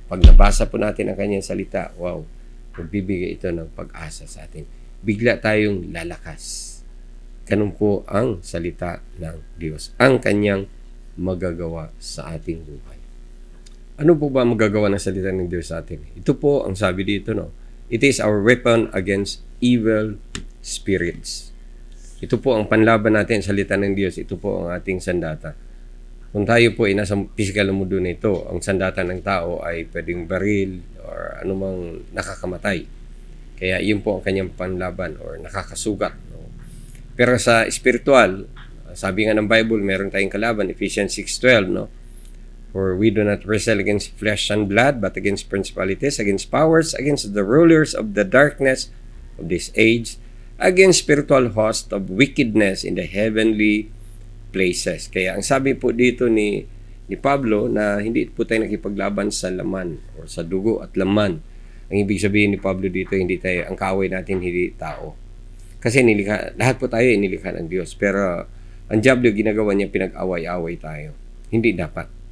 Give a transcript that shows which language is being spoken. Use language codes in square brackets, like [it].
[tl] Pag nabasa po natin ang Kanyang salita, wow, magbibigay ito ng pag-asa sa atin. Bigla tayong lalakas. Ganun po ang salita ng Diyos. Ang Kanyang magagawa sa ating buhay. Ano po ba magagawa ng salita ng Diyos sa atin? Ito po ang sabi dito, no? [en] It is our weapon against evil spirits. [tl] Ito po ang panlaban natin sa salita ng Diyos. Ito po ang ating sandata. Kung tayo po ay nasa physical na mundo na ito, ang sandata ng tao ay pwedeng baril or anumang nakakamatay. Kaya yun po ang kanyang panlaban or nakakasugat. No? Pero sa spiritual, sabi nga ng Bible, meron tayong kalaban, Ephesians 6:12, no? [en] For we do not wrestle against flesh and blood, but against principalities, against powers, against the rulers of the darkness of this age, against spiritual host of wickedness in the heavenly places. [tl] Kaya ang sabi po dito ni Pablo na hindi po tayo nakipaglaban sa laman o sa dugo at laman. Ang ibig sabihin ni Pablo dito, hindi tayo, ang kaaway natin hindi tao. Kasi lahat po tayo inilikha ng Diyos. Pero ang diablo ginagawa niya, pinag-away-away tayo. Hindi dapat.